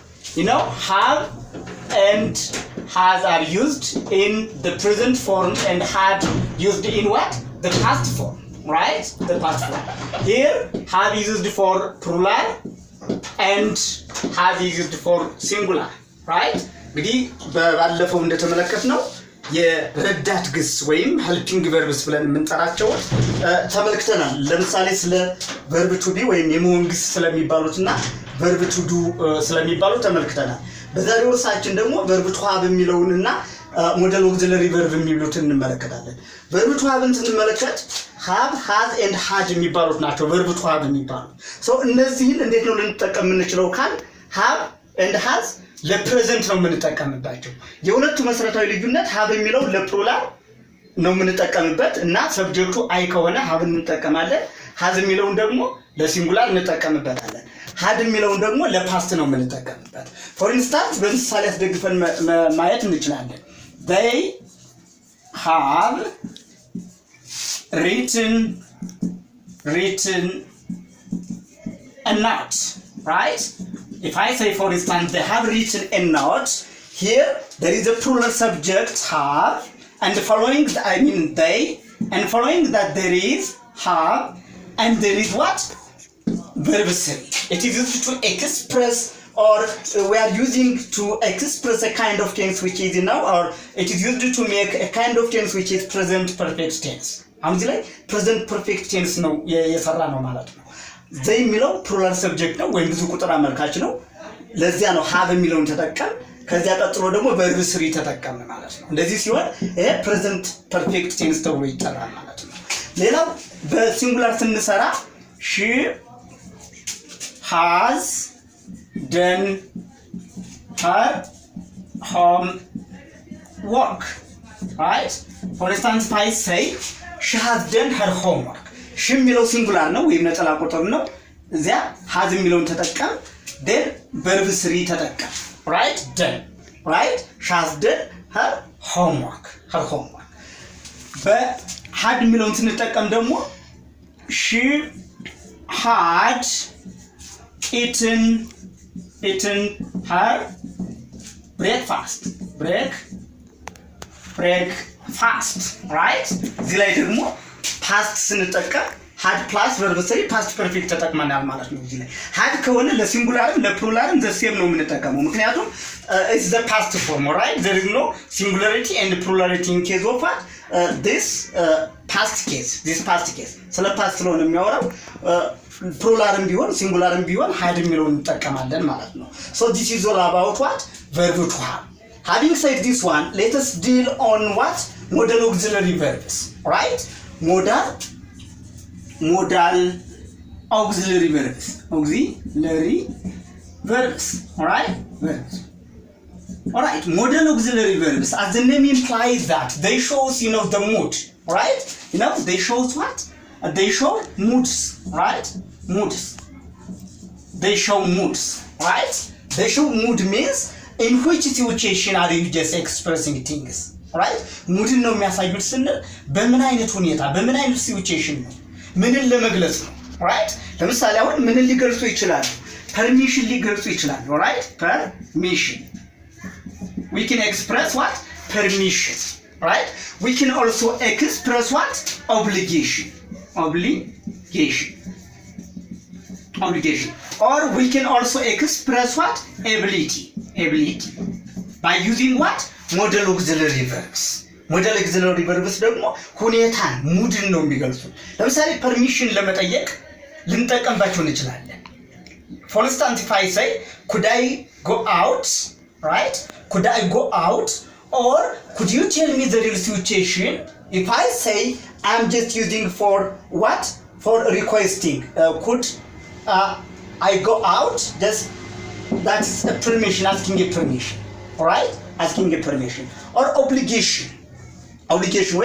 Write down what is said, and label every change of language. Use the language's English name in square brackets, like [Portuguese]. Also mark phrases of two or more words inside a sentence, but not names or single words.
[English] You know, have and has are used in the present form and had used in what? The past form, right? The past form. Here, have is used for plural and has is used for singular, right? [Amharic] እንግዲህ ባለፈው እንደተመለከትነው የረዳት ግስ ወይም [English] helping verbs [Amharic] ብለን የምንጠራቸው ተመልክተናል። ለምሳሌ ስለ [English] verb to be [Amharic] ወይም የመሆን ግስ ስለሚባሉትና [English] verb to do [Amharic] ስለሚባሉት ተመልክተናል። በዛሬው ርዕሳችን ደግሞ [English] verb to have [Amharic] የሚለውንና [English] modal auxiliary verb [Amharic] የሚሉትን እንመለከታለን። [English] verb to have [Amharic] ስንመለከት [English] have, has and had [Amharic] የሚባሉት ናቸው [English] verb to have [Amharic] የሚባሉት። እነዚህን እንዴት ነው ልንጠቀም የምንችለው ካል [English] have and has [Amharic] ለፕሬዘንት ነው የምንጠቀምባቸው። የሁለቱ መሰረታዊ ልዩነት have የሚለው ለፕሉራል ነው የምንጠቀምበት እና ሰብጀክቱ አይ ከሆነ have እንጠቀማለን። has የሚለውን ደግሞ ለሲንጉላር እንጠቀምበታለን። had የሚለውን ደግሞ ለፓስት ነው የምንጠቀምበት። [English] for instance [Amharic] በምሳሌ አስደግፈን ማየት እንችላለን። [English] they have written a note, right? If I say, for instance, they have written a note, here there is a plural subject have, and following they, and following that there is have, and there is what? Verb 3. It is used to express, or we are using to express a kind of tense which is now, or it is used to make a kind of tense which is present perfect tense. [Amharic] አሁን ላይ [English] present perfect tense [Amharic] ነው የሰራ ነው ማለት ነው። they የሚለው [English] plural subject [Amharic] ነው ወይም ብዙ ቁጥር አመልካች ነው። ለዚያ ነው have የሚለውን ተጠቀም ከዚያ ቀጥሎ ደግሞ [English] verb 3 [Amharic] ተጠቀም ማለት ነው። እንደዚህ ሲሆን ይሄ [English] present perfect tense [Amharic] ተብሎ ይጠራል ማለት ነው። ሌላው በሲንጉላር ስንሰራ [English] she has done her homework, right? For instance, if I say she has done her homework, she [Amharic] የሚለው ሲንጉላር ነው ወይም ነጠላ ቁጥር ነው። እዚያ [English] has [Amharic] የሚለውን ተጠቀም [English] then verb 3 ተጠቀም right done, right? she has done her homework. [Amharic] በhad የሚለውን ስንጠቀም ደግሞ [English] she had eaten her breakfast, right? [Amharic] እዚህ ላይ ደግሞ past ስንጠቀም [English] had plus verb 3 past perfect [Amharic] ተጠቅመናል ማለት ነው። እዚህ ላይ had ከሆነ ለሲንጉላርም ለፕሉራልም [English] the same [Amharic] ነው የምንጠቀመው ምክንያቱም [English] it's the past form, right? There is no singularity and plurality in case of this past case. [Amharic] ስለ past ስለሆነ የሚያወራው ፕሉራልም ቢሆን ሲንጉላርም ቢሆን had የሚለውን እንጠቀማለን ማለት ነው። [English] So this is all about what? Verb to have. Having said this one, let us deal on what? Modal auxiliary verbs, right? Modal auxiliary verbs, all right? All right, modal auxiliary verbs, as the name implies that they shows, the mood, right? They shows what? They show moods, right? They show moods, right? They show mood means in which situation are you just expressing things, right? [Amharic] mood ነው የሚያሳዩት ስንል በምን አይነት ሁኔታ በምን አይነት ሲቹዌሽን ነው ምንን ለመግለጽ ነው right? ለምሳሌ አሁን ምንን ሊገልጹ ይችላሉ? permission ሊገልጹ ይችላሉ [English] right permission we can express what permission right we can also express what obligation or we can also express what ability by using what modal auxiliary verbs modal auxiliary verbs [Amharic] ደግሞ ሁኔታን ሙድን ነው የሚገልጹት ለምሳሌ permission ለመጠየቅ ልንጠቀምባቸው እንችላለን [English] for instance if I say could I go out right could I go out or could you tell me the real situation if I say I'm just using for what for requesting could I go out just that's a permission asking a permission all right asking a permission or obligation ወይ